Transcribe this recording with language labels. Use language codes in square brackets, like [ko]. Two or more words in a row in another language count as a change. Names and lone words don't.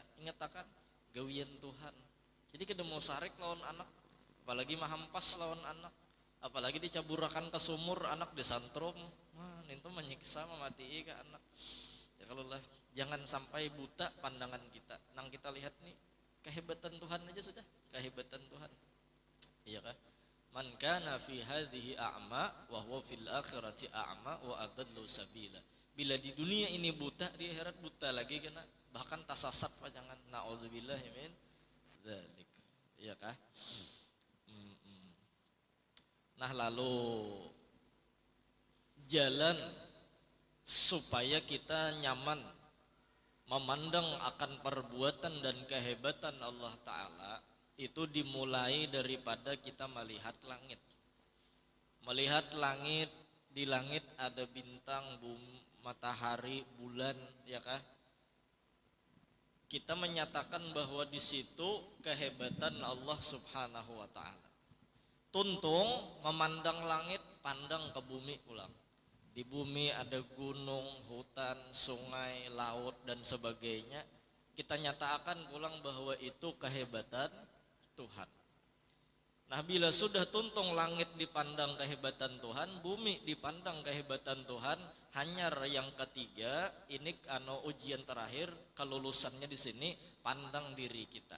[bjn] Ingat akan gawian Tuhan. Jadi kada mau sarik lawan anak, apalagi mahampas lawan anak, apalagi dicaburakan ke sumur anak disantrum, itu menyiksa memati ke anak. Ya kalau lah jangan sampai buta pandangan kita. Nang kita lihat nih kehebatan Tuhan aja sudah, kehebatan Tuhan. Iya kah? [ar] من كان في هذه أعمى فهو في الآخرة أعمى وأضل سبيلا. [bjn] Bila di dunia ini buta, di akhirat buta lagi kena, bahkan tasasat pajangan. [ar] نعوذ بالله من ذلك. [bjn] Iya kah? Nah, lalu jalan supaya kita nyaman memandang akan perbuatan dan kehebatan [ar] الله تعالى [bjn] itu dimulai daripada kita melihat langit. Melihat langit, di langit ada bintang, bumi, matahari, bulan, ya kah? Kita menyatakan bahwa di situ kehebatan [ar] الله سبحانه وتعالى. [bjn] Tuntung memandang langit, pandang ke bumi ulang. Di bumi ada gunung, hutan, sungai, laut dan sebagainya. Kita nyatakan pulang bahwa itu kehebatan Tuhan. Nah, bila sudah tuntung langit dipandang kehebatan Tuhan, bumi dipandang kehebatan Tuhan, hanyar yang ketiga, ini ujian terakhir, kelulusannya di sini, pandang diri kita.